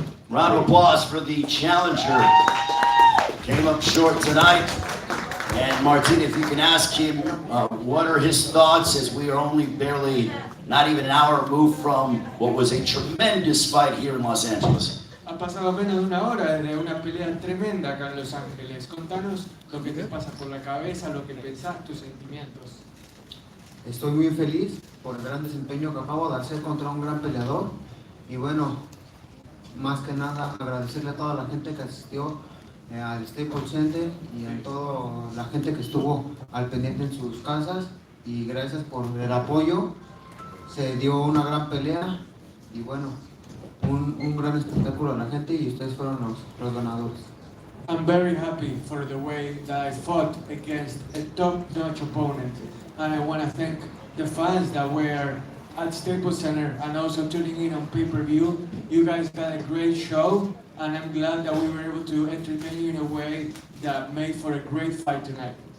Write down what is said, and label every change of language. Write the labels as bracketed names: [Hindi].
[English] Round of applause for the challenger. Came up short tonight. And Martin, if you can ask him what are his thoughts, as we are only barely, not even an hour removed from what was a tremendous fight here in Los Angeles. [Spanish] Ha pasado menos de una hora de una pelea tremenda acá en Los Ángeles. Contanos lo que te pasa por la cabeza, lo que pensás, tus sentimientos. Estoy muy feliz por el gran desempeño que acabo de hacer contra un gran peleador. Y bueno, más que nada agradecerle a toda la gente que asistió al Staples Center y a toda la gente que estuvo al pendiente en sus casas. Y gracias por el apoyo. Se dio una gran pelea y bueno, un gran espectáculo a la gente y ustedes fueron los ganadores. [English] I'm very happy for the way that I fought against a top-notch opponent. And I want to thank the fans that were at Staples Center and also tuning in on pay-per-view. You guys had a great show, and I'm glad that we were able to entertain you in a way that made for a great fight tonight.